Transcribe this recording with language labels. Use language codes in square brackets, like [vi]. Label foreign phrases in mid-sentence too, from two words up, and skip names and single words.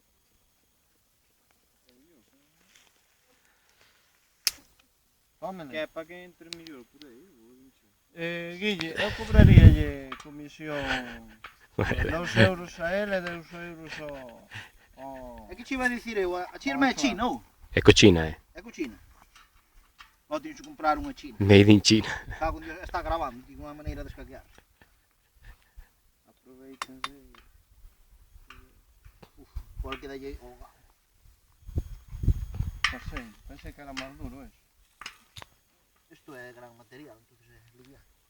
[gl] Que é para que entre mellor por aí. Guille, eu cobraríalle comisión 2 euros a ele e 2 euros ao... É que che iba a dicir eu, a chirma é china, ou? É cochina, É cochina. Ou tens que comprar unha china. [en] Made in China. [gl] Cago en Dios, está grabando, tío, unha maneira de escaquear. Aproveitanse. Igual que dalle o gato. Non sei, pensei que era máis duro eso. Isto é gran material, entonces é liviano.